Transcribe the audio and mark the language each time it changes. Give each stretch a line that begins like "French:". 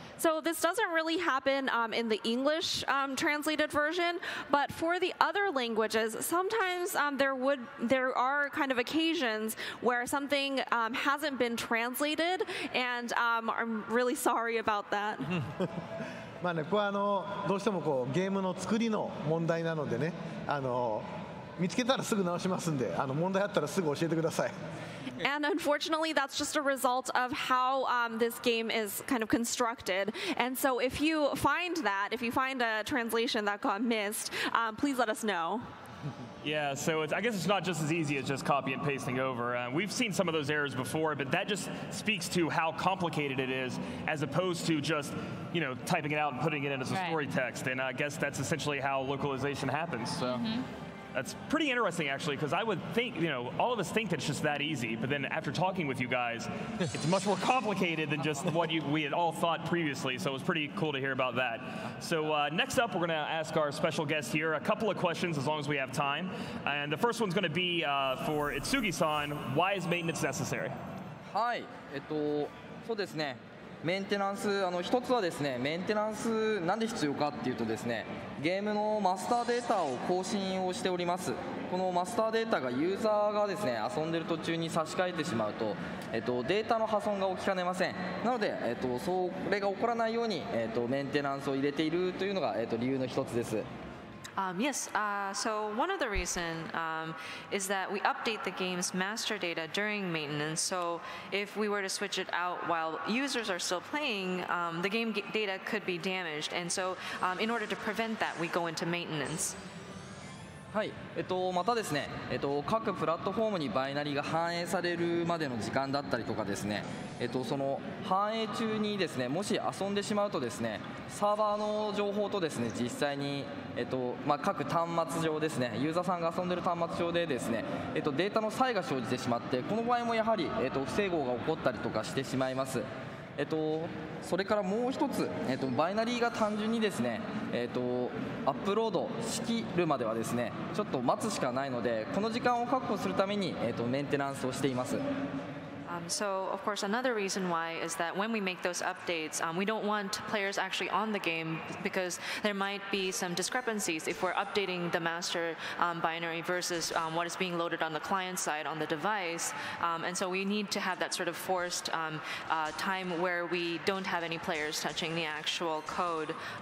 English: So this doesn't really happen in the English translated version, but for the other languages, sometimes there are kind of occasions where something hasn't been translated, and I'm really sorry about that.
Japanese: ここはどうしてもゲームの作りの問題なのでね、見つけたらすぐ直しますんで、問題あったらすぐ教えてください。
English: And unfortunately, that's just a result of how this game is kind of constructed. And so if you find a translation that got missed, please let us know. Yeah, so I guess it's not just as easy as just copy and pasting over. We've seen some of those errors before, but that just speaks to how complicated it is as opposed to just, typing it out and putting it in as a story text. And I guess that's essentially how localization happens. So. That's pretty interesting, actually, because I would think, all of us think that it's just that easy, but then after talking with you guys, it's much more complicated than just what we had all thought previously, so it was pretty cool to hear about that. So next up, we're going to ask our special guest here a couple of questions, as long as we have time. And the first one's going to be for Itsugi-san, why is maintenance necessary?
Japanese: はい、そうですね。メンテナンス、一つはですね、メンテナンスなんで必要かっていうとですね、ゲームのマスターデータを更新をしております。このマスターデータがユーザーがですね、遊んでる途中に差し替えてしまうと、データの破損が起きかねません。なので、それが起こらないように、メンテナンスを入れているというのが、理由の一つです。
English: Yes, so one of the reasons is that we update the game's master data during maintenance. So if we were to switch it out while users are still playing, the game data could be damaged. And so in order to prevent that, we go into maintenance.
Japanese: はい、またですね、各プラットフォームにバイナリーが反映されるまでの時間だったりとかですね、その反映中にですね、もし遊んでしまうとですね、サーバーの情報とですね、実際に、各端末上ですね、ユーザーさんが遊んでる端末上でですね、データの差異が生じてしまって、この場合もやはり、不整合が起こったりとかしてしまいます。それからもう一つ、バイナリーが単純にですね、アップロードしきるまではですね、ちょっと待つしかないので、この時間を確保するために、メンテナンスをしています。
English: So, of course, another reason why is that when we make those updates, we don't want players actually on the game because there might be some discrepancies if we're updating the master binary versus what is being loaded on the client side on the device. And so we need to have that sort of forced time where we don't have any players touching the actual code.